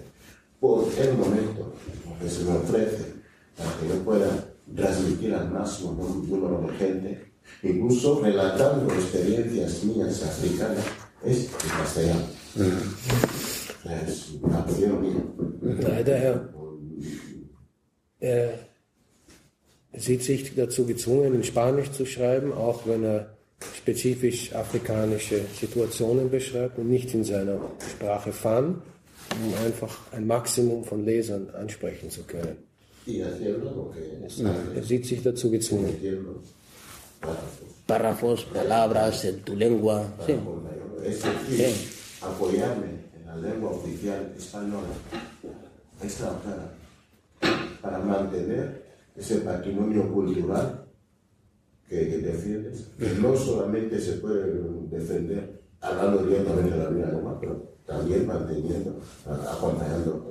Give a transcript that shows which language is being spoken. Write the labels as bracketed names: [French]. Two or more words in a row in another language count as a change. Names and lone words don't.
[Spanish] Por el momento que se me ofrece para que yo pueda transmitir al máximo número de gente, incluso relatando experiencias mías africanas, es en castellano. Es una opinión mía. [German] Leider, er sieht sich dazu gezwungen, in Spanisch zu schreiben, auch wenn er spezifisch afrikanische Situationen beschreibt und nicht in seiner Sprache Fan, um einfach ein Maximum von Lesern ansprechen zu können. Er sieht sich dazu gezwungen. [Spanish] Párrafos, palabras en tu lengua. Sí. Es decir, apoyarme en la lengua oficial española extranjera para mantener ese patrimonio cultural que defiendes, que no solamente se puede defender hablando directamente de la misma lengua, pero también manteniendo, acompañando.